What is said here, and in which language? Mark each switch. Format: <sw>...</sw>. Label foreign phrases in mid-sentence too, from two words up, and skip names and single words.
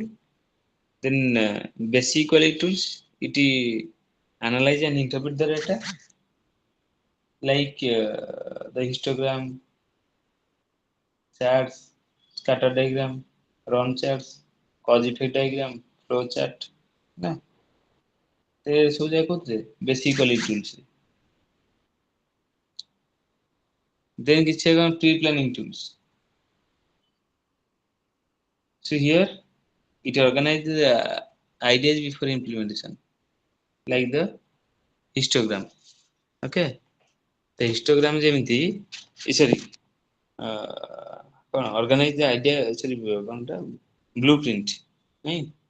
<en>Then basic quality tools, it analyze and interpret the data, like the histogram, charts, scatter diagram, run charts, cause effect diagram, flow chart</en> <or>ନା ସେ ସବୁ ଯାକ କୋଉଥିରେ</or> <en>basic quality tools. then</en> <or>କିଛି କ'ଣ</or> <en>pre planning tools. So here it organizes the ideas before implementation, like the histogram. Okay, the histogram ଯେମିତି sorry କ'ଣ organize the idea, sorry କ'ଣଟା blueprint ନାଇଁ।</en>